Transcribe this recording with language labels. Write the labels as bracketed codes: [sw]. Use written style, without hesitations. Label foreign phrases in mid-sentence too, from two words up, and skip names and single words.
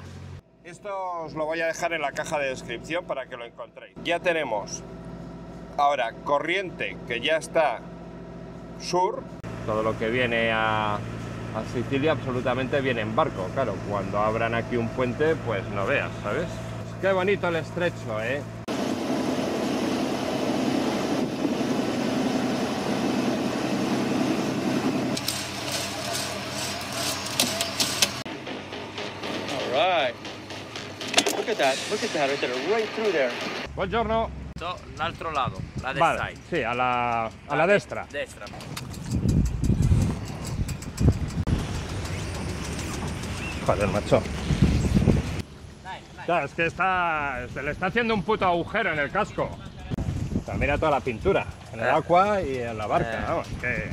[es] Esto os lo voy a dejar en la caja de descripción para que lo encontréis. Ya tenemos ahora Corriente, que ya está sur. Todo lo que viene a Sicilia absolutamente viene en barco. Claro, cuando abran aquí un puente, pues no veas, ¿sabes? Qué bonito el estrecho, ¿eh? [en] All right. Look at that right there, right through there. [it] Buongiorno. L'altro lato, la destra. [es] Vale, sí, a la destra. [it] Destra. [es] Joder, macho. Claro, es que se le está haciendo un puto agujero en el casco. O sea, mira toda la pintura, en el agua y en la barca, vamos, que...